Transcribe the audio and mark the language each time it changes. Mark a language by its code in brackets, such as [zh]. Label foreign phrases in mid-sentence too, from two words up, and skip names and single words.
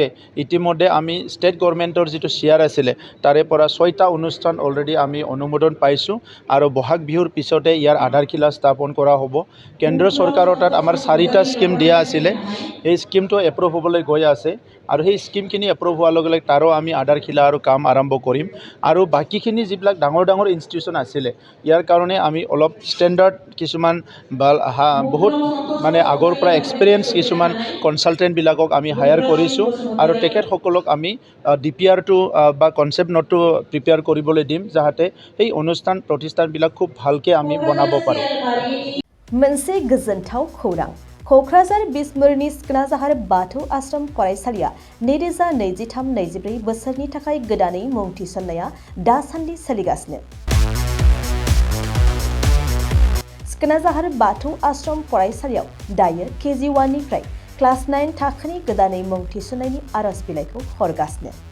[as] ইতিমধ্যে আমি [en] state government [as] যিটো শ্বেয়াৰ আছিলে তাৰে পৰা 6টা অনুষ্ঠান অলৰেডি আমি অনুমোদন পাইছোঁ আৰু বহাগ বিহুৰ পিছতে ইয়াৰ আধাৰশিলা স্থাপন কৰা হ'ব কেন্দ্ৰীয় চৰকাৰৰ তাত আমাৰ 4টা স্কিম দিয়া আছিলে এই স্কিমটো এপ্ৰুভ হ'বলৈ গৈ আছে আৰু সেই স্কিমখিনি এপ্ৰুভ হোৱাৰ লগে লগে তাৰো আমি আধাৰশিলা আৰু কাম আৰম্ভ কৰিম আৰু বাকীখিনি যিবিলাক ডাঙৰ ডাঙৰ ইনষ্টিটিউশ্যন আছিলে ইয়াৰ কাৰণে আমি অলপ ষ্টেণ্ডাৰ্ড কিছুমান বহুত মানে আগৰ পৰা এক্সপিৰিয়েঞ্চ কিছুমান কনচালটেণ্টবিলাকক আমি হায়াৰ কৰিছোঁ আৰু তেখেতসকলক আমি DPRটো বা [en] concept note [as] প্ৰিপেয়াৰ কৰিবলৈ দিম যাতে এই অনুষ্ঠান প্ৰতিষ্ঠানবিলাক খুব ভালকৈ আমি বনাব পাৰোঁ [brx] मोनसे गोजोनथाव खौरां क'क्राझार बिसमुरिनि सिखोनाजाहार बाथौ आश्रम फरायसालिया 2023-24 बोसोरनि थाखाय गोदानै मुं थिसननाया दासान्दि सोलिगासिनो सिखोनाजाहार बाथौ आश्रम फरायसालियाव दायो KG1 निफ्राय क्लास 9 थाखोनि गोदानै मुं थिसननायनि आरज बिलाइखौ हरगासिनो